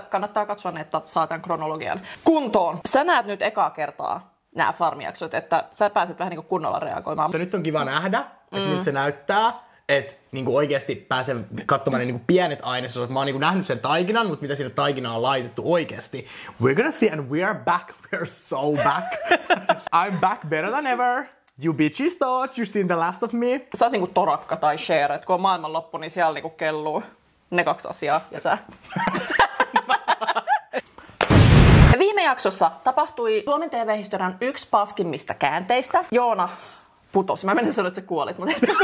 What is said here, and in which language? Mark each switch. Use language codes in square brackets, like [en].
[fi] Kannattaa katsoa ne, että saa tämän kronologian kuntoon. Sä näet nyt ekaa kertaa nämä Farmijaksot, että sä pääset vähän niin kuin kunnolla reagoimaan. Mutta nyt on kiva nähdä, että miltä se näyttää. Että niinku oikeasti pääsen katsomaan ne niinku pienet ainesosat. Mä oon niinku nähnyt sen taikinan, mutta mitä sinne taikinaan on laitettu oikeasti. [en] We're gonna see and we are back. We're so back. I'm back better than ever. You bitches thought you seen the last of me. [fi] Sä oot niinku torakka tai share, että kun on maailmanloppu, niin siellä niinku kelluu ne 2 asiaa ja sä. Viime jaksossa tapahtui Suomen TV-historian yksi paskimmista käänteistä. Joona putosi. Mä menin sanoa, että sä kuolit, mutta